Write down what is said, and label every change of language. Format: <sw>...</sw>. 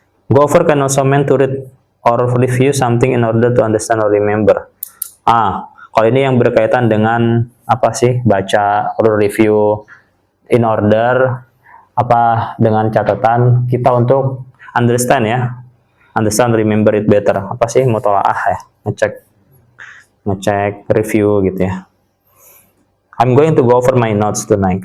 <en>Go over can also mean to read or review something in order to understand or remember.</en> <id>Kalau ini yang berkaitan dengan baca</id> <en>or review in order</en> <id>dengan catatan kita untuk</id> <en>understand</en> <id>ya.</id> <en>Understand, remember it better.</en> <id>Mutolaah ya, ngecek review gitu ya.</id> <en>I'm going to go over my notes tonight.</en>